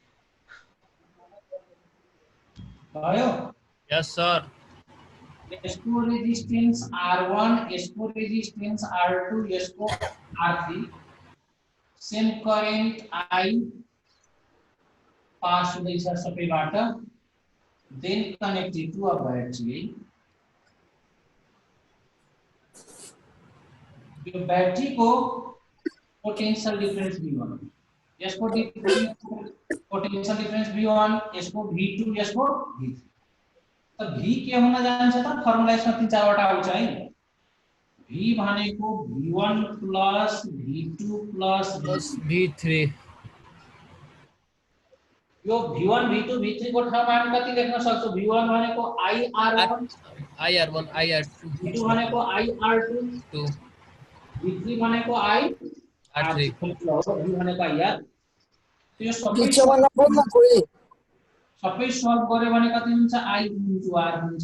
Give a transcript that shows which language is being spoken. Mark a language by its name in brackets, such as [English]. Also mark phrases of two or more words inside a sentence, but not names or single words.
[Nepali] भयो? [English] Yes sir. [Nepali] यसको रेजिस्टेन्स R1, यसको रेजिस्टेन्स R2, यसको R3, [English] same current [Nepali] I पास हुँदैछ सबैबाट, [English] then connected to a battery। [Nepali] यो बैटरी को [English] potential difference [Nepali] V1, यसको [English] potential difference [Nepali] V1, यसको V2, यसको V3। त V के हुन जान्छ त फर्मुला यसमा 3-4 वटा आउँछ है। V V भनेको V1 प्लस V2 प्लस plus V3 V3 यो V1 V2 V3 को ठाउँमा हामी कति लेख्न सक्छौं V1 भनेको IR1 IR1 IR2 V2 भनेको IR2 2 V3 भनेको R3 V भनेको IR त्यो सबै टिचरलाई बोल्न कोही सबै सल्भ गर्यो भने कति हुन्छ I into R हुन्छ।